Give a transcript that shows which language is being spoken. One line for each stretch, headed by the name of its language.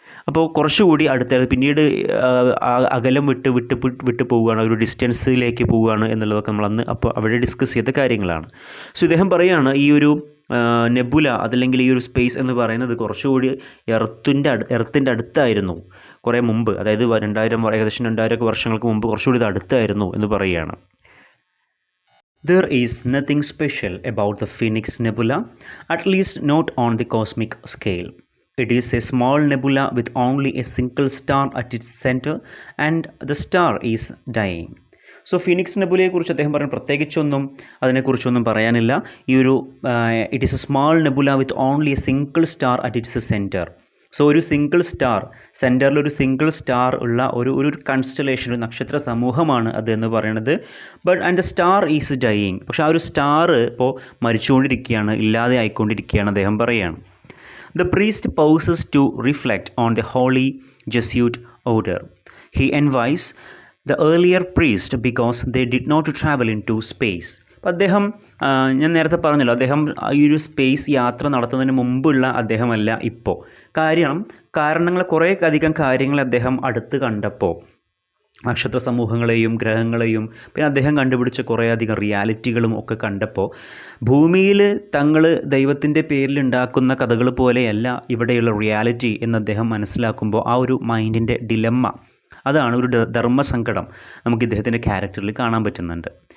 Malayalam: അപ്പോൾ കുറച്ചുകൂടി അടുത്ത, പിന്നീട് അകലം വിട്ട് പോവുകയാണ്, ഒരു ഡിസ്റ്റൻസിലേക്ക് പോവുകയാണ് എന്നുള്ളതൊക്കെ നമ്മളന്ന് അപ്പോൾ അവിടെ ഡിസ്കസ് ചെയ്ത കാര്യങ്ങളാണ്. സോ ഇദ്ദേഹം പറയുകയാണ്, ഈ ഒരു നെബുല അതല്ലെങ്കിൽ ഈ ഒരു സ്പേസ് എന്ന് പറയുന്നത് കുറച്ചുകൂടി എർത്തിൻ്റെ അടുത്തായിരുന്നു കുറേ മുമ്പ്, അതായത് ഏകദേശം 2000 വർഷങ്ങൾക്ക് മുമ്പ് കുറച്ചുകൂടി ഇത് അടുത്തായിരുന്നു എന്ന് പറയുകയാണ്.
English: There is nothing special about the Phoenix Nebula, at least not on the cosmic scale. It is a small nebula with only a single star at its center and the star is dying.
Malayalam: So phoenix നെബുലയെക്കുറിച്ച് അദ്ദേഹം പറയുന്നത് പ്രത്യേകിച്ചൊന്നും അതിനെക്കുറിച്ചൊന്നും പറയാനില്ല. ഈ ഒരു
English: It is a small nebula with only a single star at its centre.
Malayalam: So ഒരു single star, സെൻറ്ററിൽ ഒരു സിംഗിൾ സ്റ്റാർ ഉള്ള ഒരു കൺസ്റ്റലേഷൻ, ഒരു നക്ഷത്ര സമൂഹമാണ് അത് എന്ന് പറയുന്നത്.
English: But and the star is dying.
Malayalam: പക്ഷേ ആ ഒരു സ്റ്റാർ ഇപ്പോൾ മരിച്ചുകൊണ്ടിരിക്കുകയാണ്, ഇല്ലാതെ ആയിക്കൊണ്ടിരിക്കുകയാണ് അദ്ദേഹം പറയുകയാണ്.
English: The priest pauses to reflect on the holy Jesuit order. He envies the earlier priest because they did not travel into space.
Malayalam: അപ്പോൾ അദ്ദേഹം, ഞാൻ നേരത്തെ പറഞ്ഞല്ലോ, അദ്ദേഹം ഈ ഒരു സ്പേസ് യാത്ര നടത്തുന്നതിന് മുമ്പുള്ള അദ്ദേഹമല്ല ഇപ്പോൾ. കാരണങ്ങൾ കുറേ അധികം കാര്യങ്ങൾ അദ്ദേഹം അടുത്ത് കണ്ടപ്പോൾ, നക്ഷത്ര സമൂഹങ്ങളെയും ഗ്രഹങ്ങളെയും പിന്നെ അദ്ദേഹം കണ്ടുപിടിച്ച കുറേയധികം റിയാലിറ്റികളും ഒക്കെ കണ്ടപ്പോൾ, ഭൂമിയിൽ തങ്ങൾ ദൈവത്തിൻ്റെ പേരിൽ ഉണ്ടാക്കുന്ന കഥകൾ പോലെയല്ല ഇവിടെയുള്ള റിയാലിറ്റി എന്ന് അദ്ദേഹം മനസ്സിലാക്കുമ്പോൾ ആ ഒരു മൈൻഡിൻ്റെ ഡിലമ്മ, അതാണ് ഒരു ധർമ്മസങ്കടം നമുക്ക് ഇദ്ദേഹത്തിൻ്റെ ക്യാരക്ടറിൽ കാണാൻ പറ്റുന്നുണ്ട്.